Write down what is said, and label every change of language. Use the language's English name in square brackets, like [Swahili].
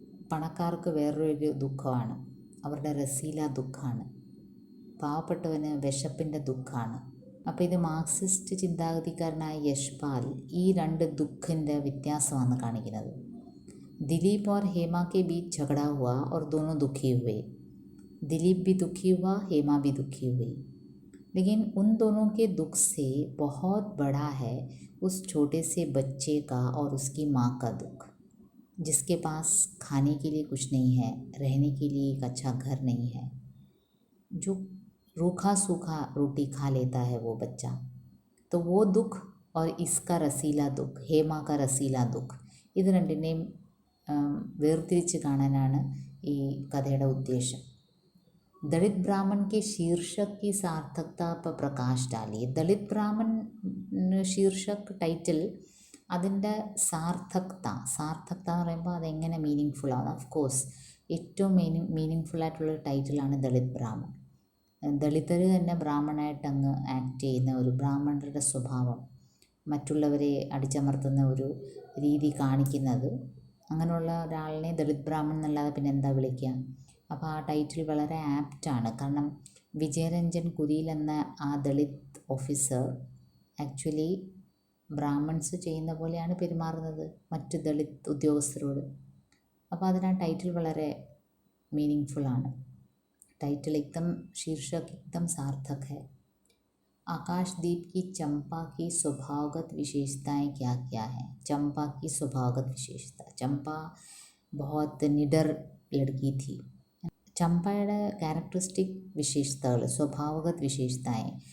[Malayalam] പണക്കാർക്ക് വേറൊരു ദുഃഖമാണ്, അവരുടെ റസീല ദുഃഖമാണ്. പാവപ്പെട്ടവന് വിശപ്പിൻ്റെ ദുഃഖമാണ്. അപ്പോൾ ഇത് മാർക്സിസ്റ്റ് ചിന്താഗതിക്കാരനായ യശ്പാൽ ഈ രണ്ട് ദുഃഖിൻ്റെ വ്യത്യാസമാണ് കാണിക്കുന്നത്. [Hindi] ദിലീപ് और हेमा के बीच झगड़ा हुआ और दोनों दुखी हुए. दिलीप भी दुखी हुआ, हेमा भी दुखी हुई. लेकिन उन दोनों के दुख से बहुत बड़ा है उस छोटे से बच्चे का और उसकी माँ का दुख, जिसके पास खाने के लिए कुछ नहीं है, रहने के लिए एक अच्छा घर नहीं है, जो रूखा सूखा रोटी खा लेता है वो बच्चा. तो वो दुख और इसका रसीला दुख, हेमा का रसीला दुख, [Malayalam] ഇത് രണ്ടിനെയും വേർതിരിച്ച് കാണാനാണ് ഈ കഥയുടെ ഉദ്ദേശം. [Hindi] दलित ब्राह्मण के शीर्षक की सार्थकता पर प्रकाश डालिए. [Malayalam] ദളിത് ബ്രാഹ്മൺ ശീർഷക് ടൈറ്റിൽ, അതിൻ്റെ സാർത്ഥകത എന്ന് പറയുമ്പോൾ അതെങ്ങനെ മീനിങ് ഫുള്ളാണ്. ഓഫ് കോഴ്സ് ഏറ്റവും മീനിങ് ഫുള്ളായിട്ടുള്ളൊരു ടൈറ്റിലാണ് ദളിത് ബ്രാഹ്മൺ. ദളിതർ തന്നെ ബ്രാഹ്മണായിട്ട് അങ്ങ് ആക്ട് ചെയ്യുന്ന ഒരു ബ്രാഹ്മണരുടെ സ്വഭാവം, മറ്റുള്ളവരെ അടിച്ചമർത്തുന്ന ഒരു രീതി കാണിക്കുന്നത്, അങ്ങനെയുള്ള ഒരാളിനെ ദളിത് ബ്രാഹ്മൺ എന്നല്ലാതെ പിന്നെ എന്താ വിളിക്കുക. അപ്പോൾ ആ ടൈറ്റിൽ വളരെ ആപ്റ്റാണ്. കാരണം വിജയരഞ്ജൻ കുരിയിൽ എന്ന ആ ദളിത് ഓഫീസർ ആക്ച്വലി ബ്രാഹ്മൺസ് ചെയ്യുന്ന പോലെയാണ് പെരുമാറുന്നത് മറ്റ് ദളിത് ഉദ്യോഗസ്ഥരോട്. അപ്പോൾ അതിന് ആ ടൈറ്റിൽ വളരെ മീനിങ് ഫുള്ളാണ്. [Hindi] टाइटल एकदम शीर्षक एकदम सार्थक है. आकाशदीप की चंपा की स्वभावगत विशेषताएं क्या क्या हैं? चंपा की स्वभावगत विशेषता, चंपा बहुत निडर लड़की थी. [Malayalam] ചമ്പയുടെ ക്യാരക്ടറിസ്റ്റിക് വിശേഷതകൾ, സ്വഭാവഗത് വിശേഷതായ്.